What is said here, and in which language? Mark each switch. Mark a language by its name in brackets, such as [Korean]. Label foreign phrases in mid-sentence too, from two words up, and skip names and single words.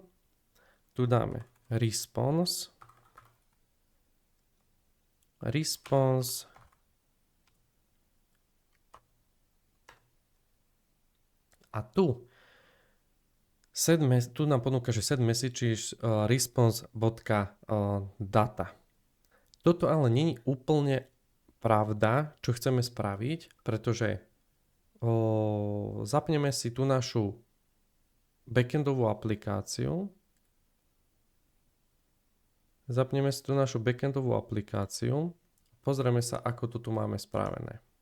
[Slovak] Tu dáme response. A tu nám ponúka, že [English] set message response.data. [Slovak] Toto ale nie je úplne pravda, čo chceme spraviť, pretože zapneme si tú našu backendovú aplikáciu. Pozrieme sa, ako to tu máme spravené.